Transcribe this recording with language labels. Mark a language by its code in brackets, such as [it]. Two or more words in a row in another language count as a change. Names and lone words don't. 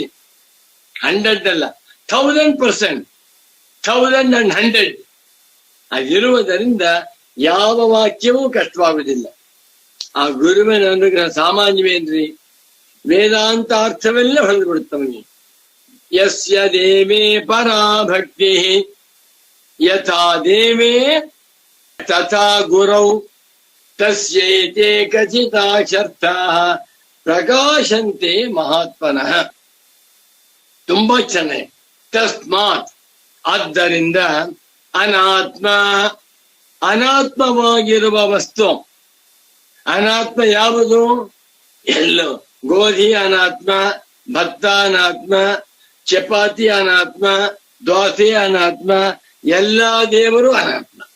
[kn] 100 ಅಲ್ಲ, 1000%, 1000 ಅದಿರುವುದರಿಂದ ಯಾವ ವಾಕ್ಯವೂ ಕಷ್ಟವಾಗುವುದಿಲ್ಲ. ಆ ಗುರುವಿನ ಅನುಗ್ರಹ ಸಾಮಾನ್ಯವೇನ್ರಿ? ವೇದಾಂತ ಅರ್ಥವೆಲ್ಲ ಹೊಂದ್ಬಿಡುತ್ತವನಿಗೆ. [sa] ಯಸ್ಯ ದೇವೇ ಪರಾ ಭಕ್ತಿ ಯಥಾ ದೇವೇ ತಥಾ ಗುರೌ ತಸ್ಯೈತೆ ಖಚಿತಾಶರ್ಥಾಃ ಪ್ರಕಾಶಂತೆ ಮಹಾತ್ಮನಃ. [kn] ತುಂಬಾ ಚೆನ್ನಾಗಿ. ತಸ್ಮಾತ್, ಆದ್ದರಿಂದ ಅನಾತ್ಮ, ಅನಾತ್ಮವಾಗಿರುವ ವಸ್ತು. ಅನಾತ್ಮ ಯಾವುದು? ಎಲ್ಲೋ ಗೋಧಿ ಅನಾತ್ಮ, ಭತ್ತ ಅನಾತ್ಮ, ಚಪಾತಿ ಅನಾತ್ಮ, ದೋಸೆ ಅನಾತ್ಮ, ಎಲ್ಲಾ ದೇವರು ಅನಾತ್ಮ.